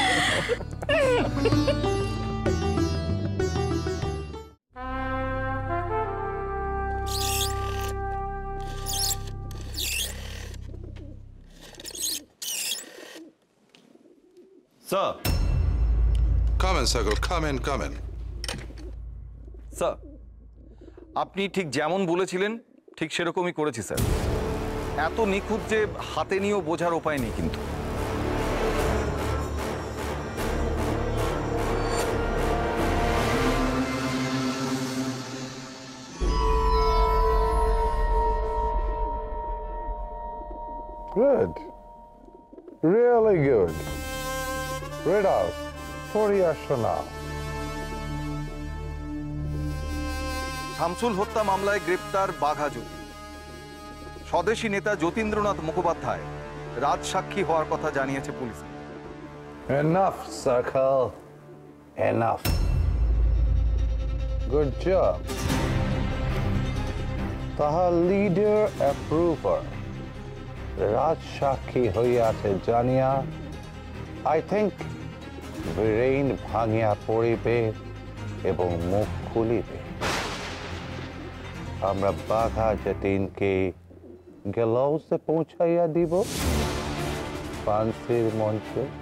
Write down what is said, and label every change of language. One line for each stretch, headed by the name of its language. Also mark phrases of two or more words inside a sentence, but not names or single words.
Bangla: স্যার,
English: Come in, Sakal. Come in, come in.
Bangla: স্যার, আপনি ঠিক যেমন বলেছিলেন ঠিক সেরকমই করেছি স্যার। এত নিখুঁত যে হাতে নিয়েও বোঝার উপায় নেই কিন্তু।
English: Good. Really good. Read out.
Bangla: পড়ে আসো না। শামসুল হত্যা মামলায় গ্রেপ্তার বাঘা জ্যোতি। স্বদেশী নেতা যতীন্দ্রনাথ মুখোপাধ্যায় রাজসাক্ষী হওয়ার কথা জানিয়েছে পুলিশ।
English: Enough, Sakal. Enough. Good job.
Bangla: তাহার
English: leader approver
Bangla: রাজসাক্ষী হইয়াছে জানিয়া
English: I think
Bangla: বীরেন ভাঙিয়া পড়িবে এবং মুখ খুলিবে। আমরা বাঘা যতীনকে গেলাউসে পৌঁছাইয়া দিব ফান্সির মঞ্চে।